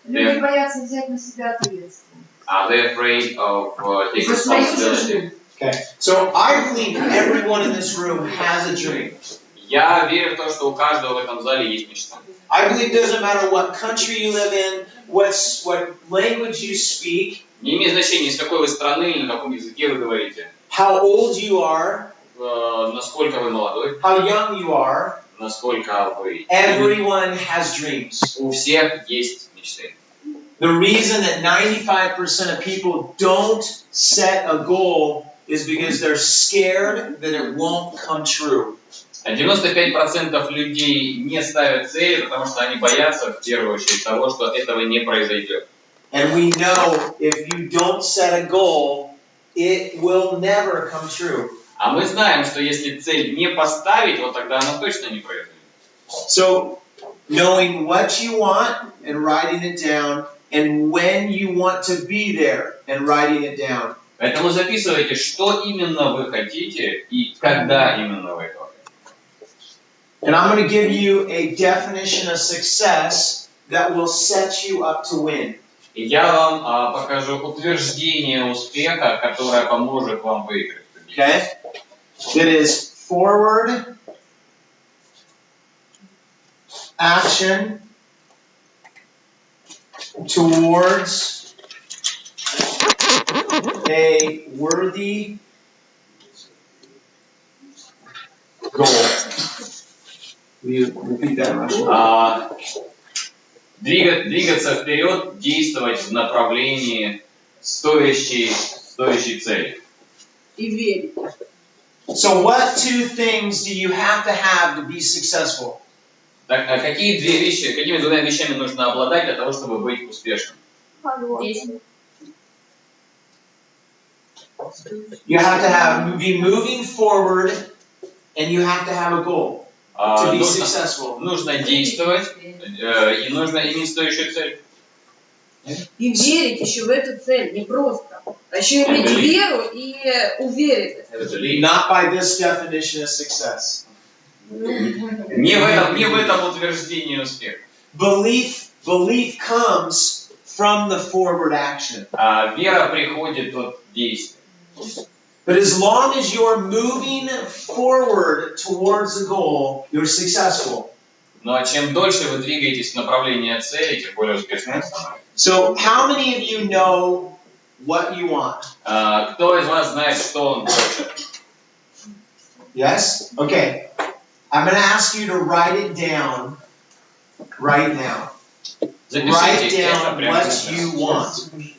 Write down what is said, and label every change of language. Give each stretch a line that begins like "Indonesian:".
Russian: Люди боятся взять на себя ответственность.
English: They're afraid of taking responsibility. Okay. So I believe everyone in this room has a dream.
Russian: Я верю в то, что у каждого в этом зале есть мечта.
English: I believe it doesn't matter what country you live in, what language you speak,
Russian: Не имеет значения, из какой вы страны или на каком языке вы говорите.
English: how old you are,
Russian: Насколько вы молодой,
English: how young you are.
Russian: насколько вы...
English: Everyone has dreams.
Russian: У всех есть мечты.
English: The reason that 95% of people don't set a goal is because they're scared that it won't come true.
Russian: 95% людей не ставят цели, потому что они боятся, в первую очередь, того, что этого не произойдет.
English: And we know if you don't set a goal, it will never come true.
Russian: А мы знаем, что если цель не поставить, вот тогда она точно не произойдет.
English: So, knowing what you want and writing it down, and when you want to be there and writing it down.
Russian: Поэтому записывайте, что именно вы хотите и когда именно вы это хотите.
English: And I'm going to give you a definition of success that will set you up to win.
Russian: И я вам покажу утверждение успеха, которое поможет вам выиграть.
English: Okay? It is forward action towards a worthy goal. Will you repeat that in Russian?
Russian: Двигаться вперед, действовать в направлении стоящей цели. И верить.
English: So what two things do you have to be successful?
Russian: Так, а какими двумя вещами нужно обладать для того, чтобы быть успешным?
English: You have to be moving forward, and you have to have a goal to be successful.
Russian: Нужно действовать, и нужно иметь стоящую цель. И верить еще в эту цель, не просто. А еще иметь веру и уверенность.
English: Not by this definition of success.
Russian: Не в этом утверждении успеха.
English: Belief comes from the forward action.
Russian: Вера приходит от действия.
English: But as long as you're moving forward towards the goal, you're successful.
Russian: Но чем дольше вы двигаетесь в направлении цели, тем более успешным вы становитесь.
English: So, how many of you know what you want?
Russian: Кто из вас знает, что он хочет?
English: Yes? Okay. I'm going to ask you to write it down right now. Write down what you want.